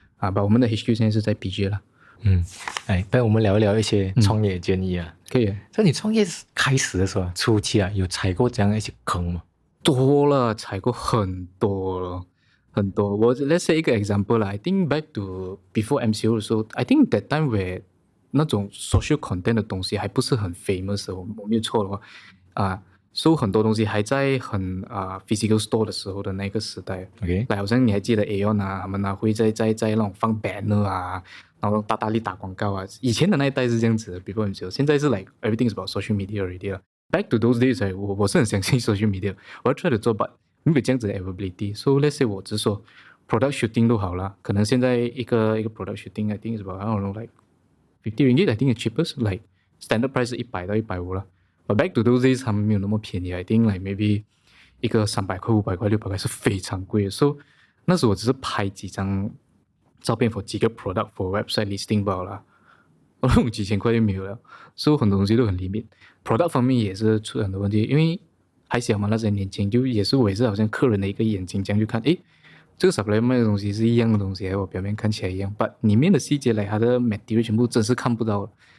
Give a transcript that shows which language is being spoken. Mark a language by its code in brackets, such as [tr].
[zh] 把我们的 HQ 现在是在 BJ 啦。不然我们聊一聊一些创业建议可以。在你创业开始的时候初期有踩过这样一些坑吗？多了，踩过很多了。我 let's say 一个 example 啦 ， [en] I think back to before MCO [zh] 的时候 ， [en] I think that time where [zh] 那种 social content 的东西还不是很 famous 的，我没有错的话so 很多东西还在很physical store 的时候的那个时代。 [en] OK， [zh] 好像你还记得 Aeon 他们会在那种放 banner 然后大力打广告以前的那一代是这样子的 before MCO， 现在是 [en] like everything is about social media already [zh] 了。 [en] Back to those days [zh] 我是很相信 social media， 我要 try to 做 but 没有这样子的 availability。 [en] So let's say 我只是说 product shooting 都好了，可能现在一个 product shooting I think is about I don't know like 50 ringgit I think the cheapest like standard price [zh] 是100到150了。 [en] But back to those days [zh] 他们没有那么便宜 [en] I think like maybe [zh] 一个300块500块600块是非常贵的。 So 那时候我只是拍几张照片 for 几个 product [en] for website listing [zh] 罢了，我用几千块就没有了。所以很多东西都很 limit。product 方面也是出很多问题，因为还小嘛，那时候年轻，我也是好像客人的一个眼睛这样去看，这个 supply 卖的东西是一样的东西，我表面看起来一样， but 里面的细节它的 material 全部真是看不到了。